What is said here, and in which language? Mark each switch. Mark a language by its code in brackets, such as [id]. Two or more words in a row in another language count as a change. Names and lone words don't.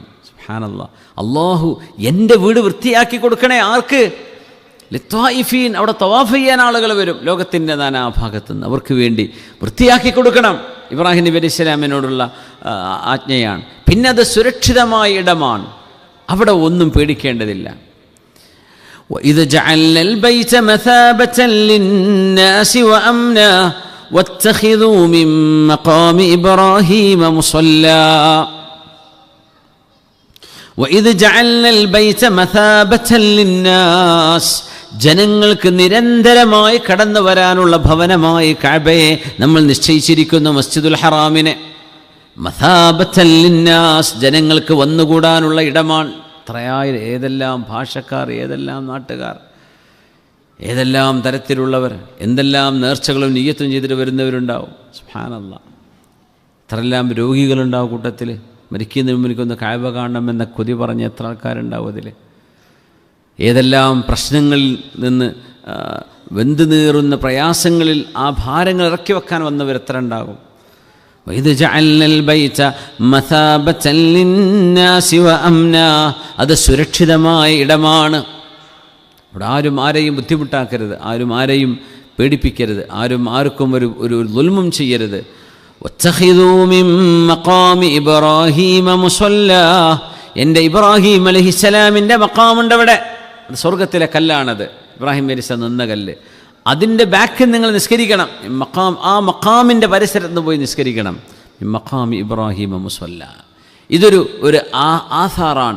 [ml] സുബ്ഹാനല്ലാഹ്, അള്ളാഹു എൻ്റെ വീട് വൃത്തിയാക്കി കൊടുക്കണേ. ആർക്ക്? ലിത്വായിഫീൻ, അവിടെ തവാഫ് ചെയ്യാൻ ആളുകൾ വരും ലോകത്തിൻ്റെ നാനാഭാഗത്തു നിന്ന്. അവർക്ക് വേണ്ടി വൃത്തിയാക്കി കൊടുക്കണം. ഇബ്രാഹിം നബി അലൈഹി സ്വലാമിനോടുള്ള ആജ്ഞയാണ്. പിന്നെ അത് സുരക്ഷിതമായ ഇടമാണ്, അവിടെ ഒന്നും പേടിക്കേണ്ടതില്ല. [ar] وَإِذْ جَعَلْنَا الْبَيْتَ مَثَابَةً لِلنَّاسِ وَأَمْنًا وَاتَّخِذُوا مِن مَّقَامِ إِبْرَاهِيمَ مُصَلًّى وَإِذْ جَعَلْنَا الْبَيْتَ مَثَابَةً لِلنَّاسِ, [ml] ജനങ്ങൾക്ക് നിരന്തരമായി കടന്നു വരാനുള്ള ഭവനമായി കഅബയെ നമ്മൾ നിശ്ചയിച്ചിരിക്കുന്നു. മസ്ജിദുൽ ഹറാമിനെ [ar] مثابة للناس, [ml] ജനങ്ങൾക്ക് വന്നുകൂടാനുള്ള ഇടമാണ്. എത്രയായ ഏതെല്ലാം ഭാഷക്കാർ, ഏതെല്ലാം നാട്ടുകാർ, ഏതെല്ലാം തരത്തിലുള്ളവർ, എന്തെല്ലാം നേർച്ചകളും നിയ്യത്തും ചെയ്തിട്ട് വരുന്നവരുണ്ടാവും. സുബ്ഹാനല്ലാഹ്, എത്രയെല്ലാം രോഗികളുണ്ടാവും കൂട്ടത്തിൽ. മരിക്കുന്നതിന് മുമ്പ് എനിക്കൊന്ന് കഅബ കാണണമെന്ന കൊതി പറഞ്ഞ് എത്ര ആൾക്കാരുണ്ടാവും അതിൽ. ഏതെല്ലാം പ്രശ്നങ്ങളിൽ നിന്ന് വെന്തു നീറുന്ന പ്രയാസങ്ങളിൽ ആ ഭാരങ്ങൾ ഇറക്കി വെക്കാൻ വന്നവർ എത്ര ഉണ്ടാകും. [ar] وَإِذْ جَعَلْنَا الْبَيْتَ مَثَابَةً لِلنَّاسِ وَأَمْنًا, [ml] അത് സുരക്ഷിതമായ ഇടമാണ്. അവിടെ ആരും ആരെയും ബുദ്ധിമുട്ടാക്കരുത്, ആരും ആരെയും പേടിപ്പിക്കരുത്, ആരും ആർക്കും ഒരു ദുൽമും ചെയ്യരുത്. [ar] وَاتَّخِذُوا مِن مَّقَامِ إِبْرَاهِيمَ مُصَلًّى, [ml] എൻ്റെ ഇബ്രാഹിം അലൈഹിസ്സലാമിൻ്റെ മഖാമുണ്ട് അവിടെ. അത് സ്വർഗത്തിലെ കല്ലാണത്, ഇബ്രാഹിം അലൈഹിസ്സലാം നിന്ന കല്ല്. അതിൻ്റെ ബാക്കിൽ നിങ്ങൾ നിസ്കരിക്കണം. മഖാം, ആ മഖാമിൻ്റെ പരിസരത്ത് പോയി നിസ്കരിക്കണം. [ar] مقام إبراهيم مصلى. [ml] ഇതൊരു ആധാറാണ്.